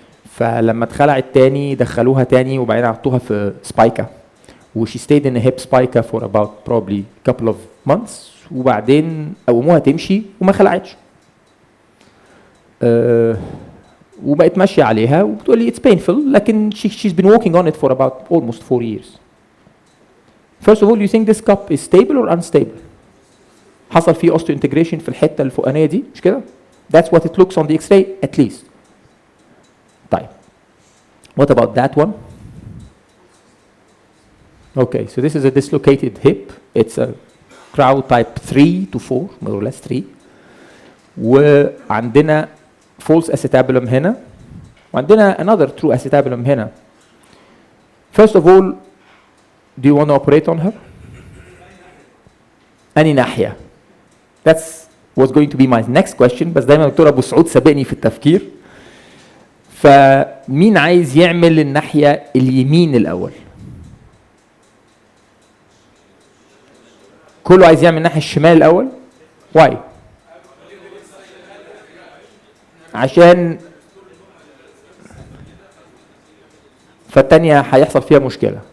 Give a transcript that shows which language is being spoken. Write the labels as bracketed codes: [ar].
[ar] فلما اتخلعت تاني دخلوها تاني وبعدين حطوها في سبايكا و [en] she stayed in a hip spica for about probably couple of months [ar] وبعدين قوموها تمشي وما خلعتش. وبقت ماشيه عليها وبتقول لي [en] it's painful [ar] لكن [en] she's been working on it for about almost 4 years. First of all, you think this cup is stable or unstable? [ar] حصل فيه osteointegration في الحته الفوقانيه دي مش كده؟ [en] That's what it looks on the X-ray at least. [ar] طيب. [en] What about that one? Okay, so this is a dislocated hip. It's a crowd type 3 to 4, more or less 3. وعندنا false acetabulum هنا وعندنا another true acetabulum هنا. First of all, do you want to operate on her? [ar] أني ناحية. [en] That's was going to be my next question [ar] بس دايما دكتور أبو سعود سابقني في التفكير. فمين عايز يعمل الناحية اليمين الأول؟ كله عايز يعمل الناحية الشمال الأول؟ [en] Why؟ [ar] عشان فالتانية هيحصل فيها مشكلة.